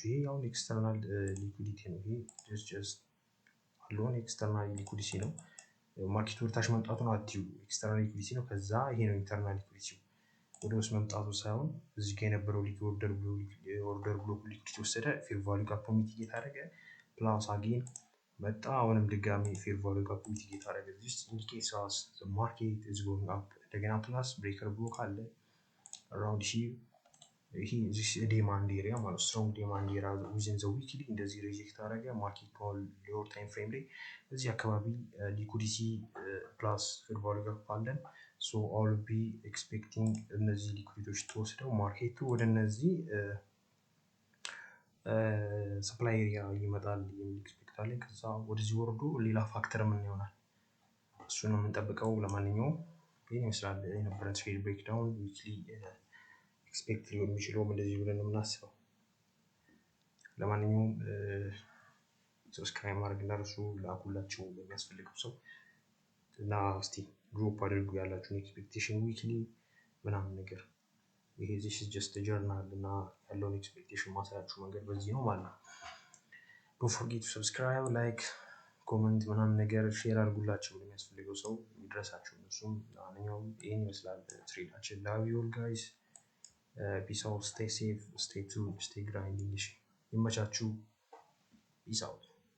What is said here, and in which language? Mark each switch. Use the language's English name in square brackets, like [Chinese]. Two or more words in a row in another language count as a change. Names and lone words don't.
[Amharic] ይሄ አሁን [English] external liquidity [Amharic] ነው። ይሄ [English] just alone external liquidity [Amharic] ነው። ማርኬቱ ወደ ታች መምጣቱን አትዩ [English] external liquidity [Amharic] ነው። ከዛ ይሄ ነው [English] internal liquidity [Amharic] ወደ ውስጥ መምጣቱ ሳይሆን እዚህ ጋር የነበረው [English] order block liquidity [Amharic] ወሰደ [English] fair value [Amharic] ጋር ኮሚኒኬት አደረገ [English] plus again [Amharic] መጣ አሁንም ድጋሚ [English] fair value [Amharic] ጋር ኮሚኒኬት አደረገ። [English] this indicates us the market is going up [Amharic] እንደገና [English] plus breaker block [Amharic] አለ [English] around here [Amharic] ይሄ [English] this demand area [Amharic] ማለት [English] strong demand area within the weekly [Amharic] እንደዚህ ሪጀክት አደረገ [English] market lower time frame [Amharic] ላይ እዚህ አካባቢ [English] liquidity plus fair value [Amharic] ጋር አለን። [English] so I will be expecting [Amharic] እነዚህ ሊኩዊዲቲዎች ተወስደው ማርኬቱ ወደ እነዚህ [English] supply area [Amharic] ይመጣል የሚል ኤክስፔክት አለኝ። ከዛ ወደዚህ ወርዶ ሌላ ፋክተር ምን ይሆናል እሱን ነው የምንጠብቀው። ለማንኛውም ይሄን ይመስላል የነበረን [English] trade breakdown weekly [Amharic] ኤክስፔክት ሊሆን የሚችለውም እንደዚህ ብለን ነው የምናስበው። ለማንኛውም ሰብስክራይብ ማድረግ እንዳትረሱ ላኩላችሁ ለሚያስፈልገው ሰው እና እስቲ ድሮፕ አድርጉ ያላችሁን ኤክስፔክቴሽን ዊክሊ ምናምን ነገር ይሄ [English] this is just a journal [Amharic] እና ያለውን ኤክስፔክቴሽን ማሳያችሁ መንገድ በዚህ ነው ማለት ነው። [English] don't forget to subscribe like comment [Amharic] ምናምን ነገር ሼር አድርጉላችሁ ለሚያስፈልገው ሰው ይድረሳችሁ። እሱም ለማንኛውም ይሄን ይመስላል ትሬዳችን። [English] love you all guys peace out stay safe stay tuned stay grinding [Amharic] ይመቻችሁ [English] peace out